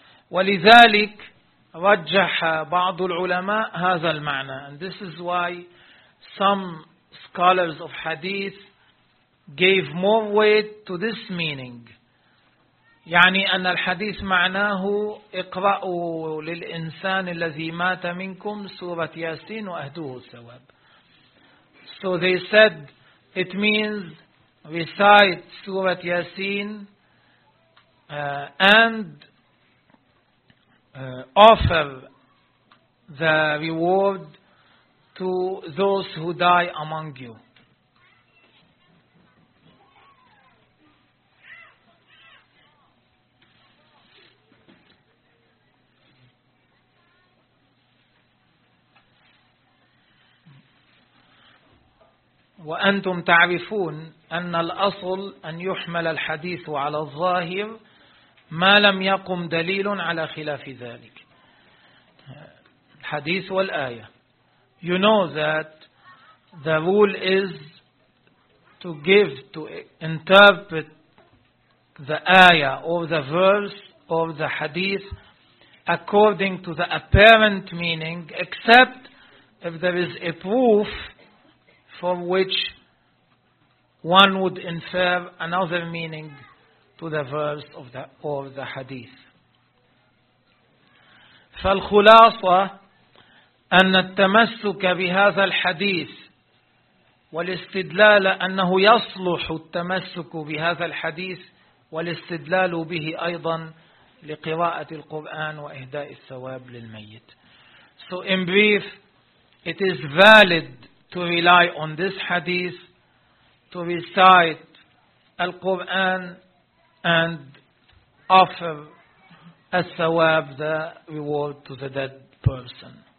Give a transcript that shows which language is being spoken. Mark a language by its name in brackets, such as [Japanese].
[Arabic] ولذلك رجح بعض العلماء هذا المعنى. [English] And this is why some scholars of hadith gave more weight to this meaning. [Arabic] يعني أن الحديث معناه اقرأوا للإنسان الذي مات منكم سورة ياسين وأهدوه الثواب. [English] So they said it means recite سورة ياسين and offer the reward to those who die among you. [Arabic] وأنتم تعرفون أن الأصل أن يحمل الحديث على الظاهر ما لم يقم دليل على خلاف ذلك. الحديث والآية. [English] You know that the rule is to give, to interpret the ayah or the verse or the hadith according to the apparent meaning, except if there is a proof from which one would infer another meaning to the verse of the or the hadith. [Arabic] فالخلاصة أن التمسك بهذا الحديث والاستدلال أنه يصلح التمسك بهذا الحديث والاستدلال به أيضا لقراءة القرآن وإهداء الثواب للميت. [English] So in brief, it is valid to rely on this hadith, to recite Al-Quran and offer Al-Thawab, the reward to the dead person.